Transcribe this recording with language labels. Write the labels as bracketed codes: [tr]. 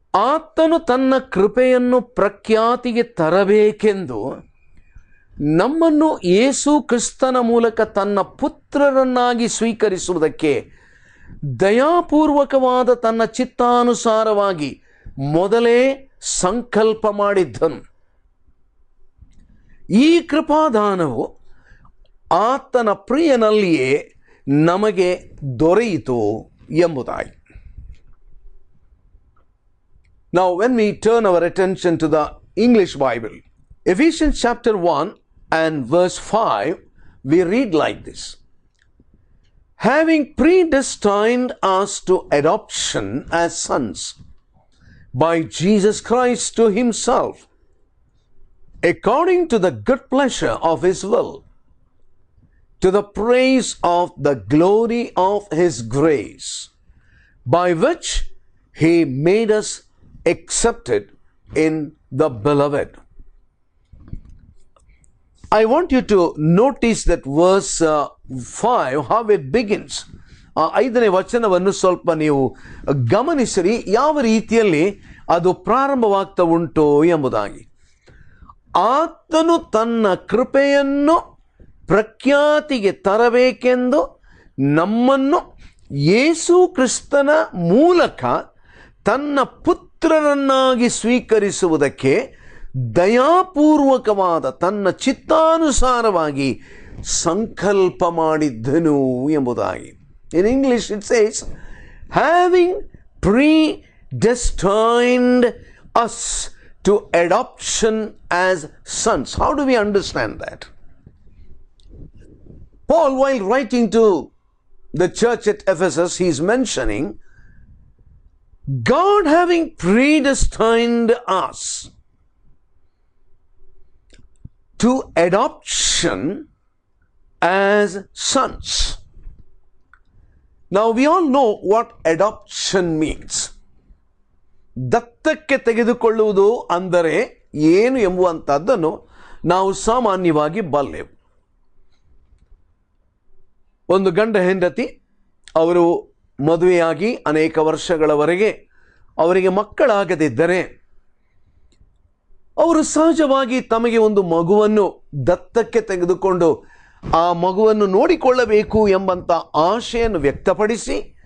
[kn] ಆತನು ತನ್ನ ಕೃಪೆಯನ್ನು ಪ್ರಖ್ಯಾತಿಗೆ ತರಬೇಕೆಂದು ನಮ್ಮನ್ನು ಯೇಸು ಕ್ರಿಸ್ತನ ಮೂಲಕ ತನ್ನ ಪುತ್ರರನ್ನಾಗಿ ಸ್ವೀಕರಿಸುವುದಕ್ಕೆ ದಯಾಪೂರ್ವಕವಾದ ತನ್ನ ಚಿತ್ತಾನುಸಾರವಾಗಿ ಮೊದಲೇ ಸಂಕಲ್ಪ ಮಾಡಿದ್ದನು. ಈ ಕೃಪಾದಾನವು ಆತನ ಪ್ರಿಯನಲ್ಲಿಯೇ ನಮಗೆ ದೊರೆಯಿತು ಎಂಬುದಾಗಿ. [en] Now when we turn our attention to the English Bible, Ephesians chapter 1 and verse 5, we read like this: having predestined us to adoption as sons by Jesus Christ to himself, according to the good pleasure of his will, to the praise of the glory of his grace, by which he made us accepted in the beloved. I want you to notice that verse 5, how it begins. [kn] ಆ 5ನೇ ವಚನವನ್ನು ಸ್ವಲ್ಪ ನೀವು ಗಮನಿಸಿರಿ, ಯಾವ ರೀತಿಯಲ್ಲಿ ಅದು ಪ್ರಾರಂಭವಾಗ್ತಾ ಉಂಟು ಎಂಬುದಾಗಿ. ಆತನು ತನ್ನ ಕೃಪೆಯನ್ನು ಪ್ರಖ್ಯಾತಿಗೆ ತರಬೇಕೆಂದು ನಮ್ಮನ್ನು ಯೇಸು ಕ್ರಿಸ್ತನ ಮೂಲಕ ತನ್ನ ಪುತ್ರರನ್ನಾಗಿ ಸ್ವೀಕರಿಸುವುದಕ್ಕೆ ದಯಾಪೂರ್ವಕವಾದ ತನ್ನ ಚಿತ್ತಾನುಸಾರವಾಗಿ ಸಂಕಲ್ಪ ಮಾಡಿದ್ದನು ಎಂಬುದಾಗಿ. [en] In English it says, having predestined us to adoption as sons. How do we understand that? Paul, while writing to the church at Ephesus, he is mentioning God having predestined us to adoption as sons. Now we all know what adoption means. [kn] ದತ್ತಕ್ಕೆ ತೆಗೆದುಕೊಳ್ಳುವುದು ಅಂದರೆ ಏನು ಎಂಬುವಂಥದ್ದನ್ನು ನಾವು ಸಾಮಾನ್ಯವಾಗಿ ಬಲ್ಲೆವು. ಒಂದು ಗಂಡ ಹೆಂಡತಿ ಅವರು ಮದುವೆಯಾಗಿ ಅನೇಕ ವರ್ಷಗಳವರೆಗೆ ಅವರಿಗೆ ಮಕ್ಕಳಾಗದಿದ್ದರೆ ಅವರು ಸಹಜವಾಗಿ ತಮಗೆ ಒಂದು ಮಗುವನ್ನು ದತ್ತಕ್ಕೆ ತೆಗೆದುಕೊಂಡು ಆ ಮಗುವನ್ನು ನೋಡಿಕೊಳ್ಳಬೇಕು ಎಂಬಂಥ ಆಶೆಯನ್ನು ವ್ಯಕ್ತಪಡಿಸಿ